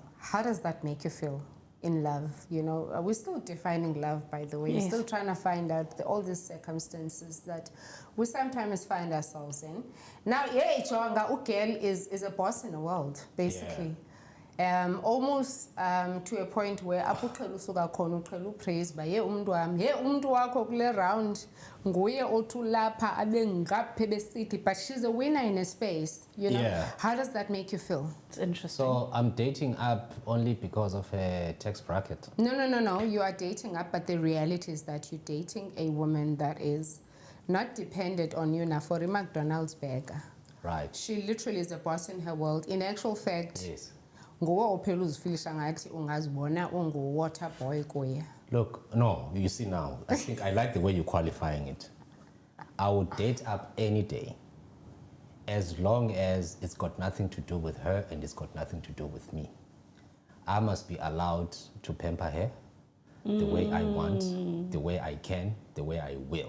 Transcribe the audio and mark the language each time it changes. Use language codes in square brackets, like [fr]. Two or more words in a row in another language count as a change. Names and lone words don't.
[en] How does that make you feel in love? You know, we're still defining love, by the way. Yes. We're still trying to find out all these circumstances that we sometimes find ourselves in. Now, yeah, girl is a boss in the world, basically. Almost to a point where [zu] apho uqhela usuka khona uqhela upraise ba ye umuntu wami ye umuntu wakho kule round nguye othi lapha abe ngaphe besithi, [en] but she's a winner in a space, you know. Yeah. How does that make you feel? It's interesting. So I'm dating up only because of a tax bracket. No, you are dating up, but the reality is that you're dating a woman that is not dependent on you now for a McDonald's burger. Right. She literally is a boss in her world. In actual fact, Yes. [zu] nguwe ophela uzifilisha ngathi ungazibona ungu- [en] water boy [zu] kuye. [en] Look, no, you see now, I think I like the way you're qualifying it. I would date up any day as long as it's got nothing to do with her and it's got nothing to do with me. I must be allowed to pamper her the way I want, the way I can, the way I will.